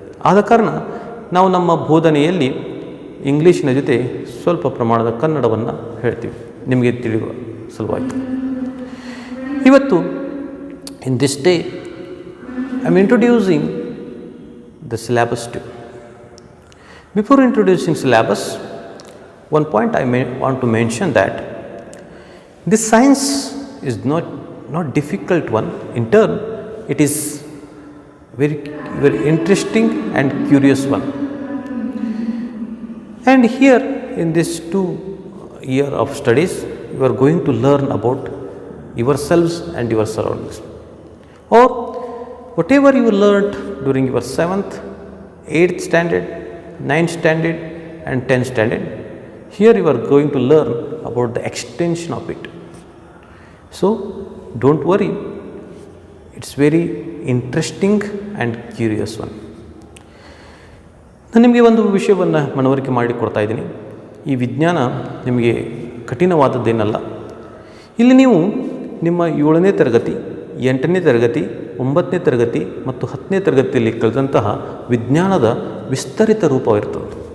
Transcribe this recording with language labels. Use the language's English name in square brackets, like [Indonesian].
[Kannada] ಆದ ಕಾರಣ ನಾವು ನಮ್ಮ ಬೋಧನೆಯಲ್ಲಿ ಇಂಗ್ಲೀಷಿನ ಜೊತೆ ಸ್ವಲ್ಪ ಪ್ರಮಾಣದ ಕನ್ನಡವನ್ನು ಹೇಳ್ತೀವಿ, ನಿಮಗೆ ತಿಳಿಯುವ ಸಲುವಾಗಿ. ಇವತ್ತು [English] In this day I am introducing the syllabus to. Before introducing syllabus, one point I want to mention that this science is not difficult one. In turn, it is very interesting and curious one. And here in this 2 year of studies, you are going to learn about yourselves and your surroundings, or whatever you learned during your 7th, 8th standard, 9th standard and 10th standard. Here you are going to learn about the extension of it. So don't worry, it's very interesting and curious one. [Kannada] ನಾನು ನಿಮಗೆ ಒಂದು ವಿಷಯವನ್ನು ಮನವರಿಕೆ ಮಾಡಿಕೊಡ್ತಾ ಇದ್ದೀನಿ. ಈ ವಿಜ್ಞಾನ ನಿಮಗೆ ಕಠಿಣವಾದದ್ದೇನಲ್ಲ. ಇಲ್ಲಿ ನೀವು ನಿಮ್ಮ 7ನೇ ತರಗತಿ, 8ನೇ ತರಗತಿ, 9ನೇ ತರಗತಿ ಮತ್ತು 10ನೇ ತರಗತಿಯಲ್ಲಿ ಕಲಿತಂತಹ ವಿಜ್ಞಾನದ ವಿಸ್ತರಿತ ರೂಪವಿರ್ತದೆ.